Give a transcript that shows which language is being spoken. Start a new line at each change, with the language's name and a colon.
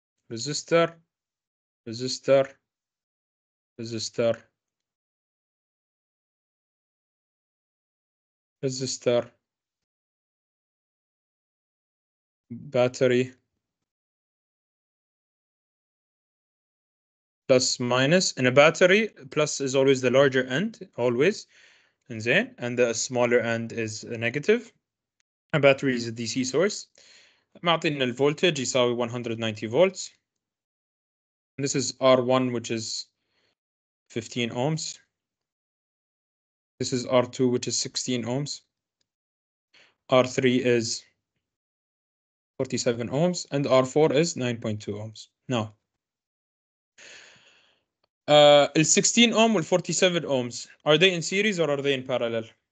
English: resistor resistor resistor resistor battery plus minus. In a battery, plus is always the larger end, always, and the smaller end is a negative. A battery is a DC source.
Arabic: معطينا الفولتج يساوي 190 volts.
English: And this is R1, which is 15 ohms. This is R2, which is 16 ohms. R3 is 47 ohms, and R4 is 9.2 ohms. Now, the 16 ohm and 47 ohms, are they in series or are they in parallel?